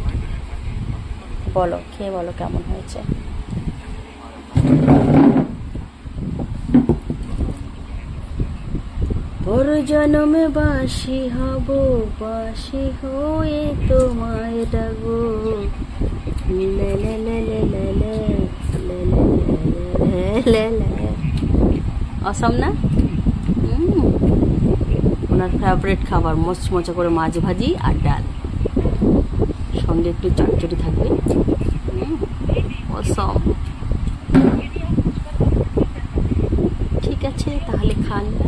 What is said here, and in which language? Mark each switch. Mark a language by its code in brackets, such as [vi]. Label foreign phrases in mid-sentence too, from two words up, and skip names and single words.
[bn] বলো, খেয়ে বলো কেমন হয়েছে। পর জন্মে বাসি হব, বাসি হয়ে তোমায় ডাকবো। লে লে লে লে লে লে লে লে লে লে। অসম না? ওনার ফেভারিট খাবার মচমচা করে মাছ ভাজি আর ডাল, সঙ্গে একটু চটচটি থাকবে। অসম। ঠিক আছে, তাহলে খান।